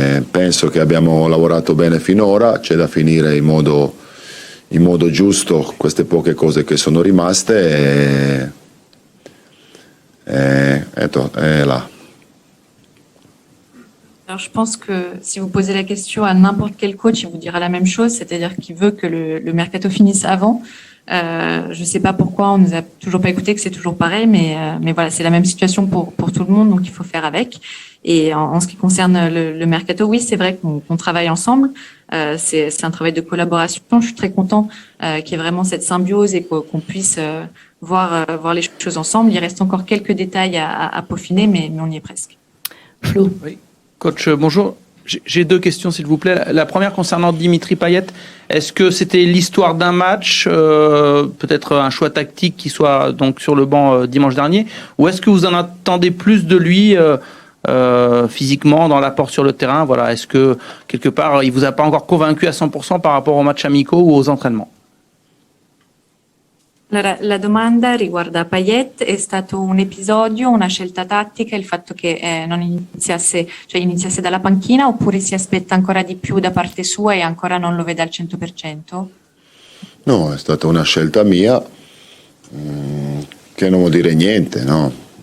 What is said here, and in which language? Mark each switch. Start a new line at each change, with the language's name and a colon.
Italian: Penso che abbiamo lavorato bene finora, c'è da finire in modo giusto queste poche cose che sono rimaste et là.
French: Alors, je pense que si vous posez la question à n'importe quel coach, il vous dira la même chose, c'est-à-dire qu'il veut que le mercato finisse avant. Je ne sais pas pourquoi on nous a toujours pas écouté, que c'est toujours pareil, mais voilà, c'est la même situation pour tout le monde, donc il faut faire avec. Et en ce qui concerne le mercato, oui, c'est vrai qu'on travaille ensemble. C'est un travail de collaboration. Je suis très content qu'il y ait vraiment cette symbiose et qu'on puisse voir les choses ensemble. Il reste encore quelques détails à peaufiner, mais on y est presque. Flo. Oui. Coach, bonjour. J'ai deux questions, s'il vous plaît. La première concernant Dimitri Payet. Est-ce que c'était l'histoire d'un match, peut-être un choix tactique qui soit donc sur le banc dimanche dernier, ou est-ce que vous en attendez plus de lui physiquement dans l'apport sur le terrain? Voilà. Est-ce que quelque part il vous a pas encore convaincu à 100% par rapport aux matchs amicaux ou aux entraînements?
Italian: Allora, la domanda riguarda Payet, è stato un episodio, una scelta tattica, il fatto che non iniziasse dalla panchina, oppure si aspetta ancora di più da parte sua e ancora non lo vede al 100%? No, è stata una scelta mia che non vuol dire niente, no?